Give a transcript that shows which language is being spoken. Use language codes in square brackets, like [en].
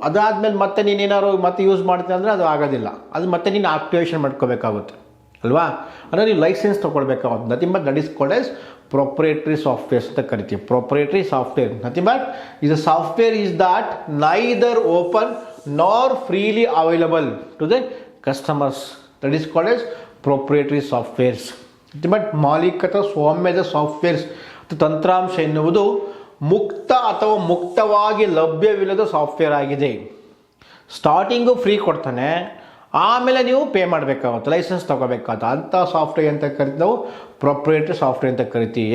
[kn] ಅದಾದಮೇಲೆ ಮತ್ತೆ ನೀನೇನಾದ್ರು ಮತ್ತೆ ಯೂಸ್ ಮಾಡ್ತೀನಿ ಅಂದರೆ ಅದು ಆಗೋದಿಲ್ಲ. ಅದು ಮತ್ತೆ ನೀನು ಆಕ್ಟಿವೇಷನ್ ಮಾಡ್ಕೋಬೇಕಾಗುತ್ತೆ ಅಲ್ವಾ? ಅಂದರೆ ನೀವು licence ತೊಗೊಳ್ಬೇಕಾಗುತ್ತೆ. [en] nothing but that is called as proprietary softwares [kn] ಅಂತ ಕರಿತೀವಿ. [en] Proprietary software nothing but is a software is that neither open nor freely available to the customers. That is called as proprietary softwares. [kn] But ಮಾಲೀಕತ ಸ್ವಾಮ್ಯದ softwares ತಂತ್ರಾಂಶ ಎನ್ನುವುದು ಮುಕ್ತ ಅಥವಾ ಮುಕ್ತವಾಗಿ ಲಭ್ಯವಿಲ್ಲದ software ಆಗಿದೆ. ಸ್ಟಾರ್ಟಿಂಗು ಫ್ರೀ ಕೊಡ್ತಾನೆ, ಆಮೇಲೆ ನೀವು ಪೇ ಮಾಡಬೇಕಾಗುತ್ತೆ, ಲೈಸೆನ್ಸ್ ತೊಗೋಬೇಕಾಗುತ್ತೆ. ಅಂಥ ಸಾಫ್ಟ್ವೇರ್ ಅಂತ ಕರಿತೀವಿ ನಾವು ಪ್ರೊಪ್ರೈಟರಿ ಸಾಫ್ಟ್ವೇರ್ ಅಂತ ಕರಿತೀವಿ.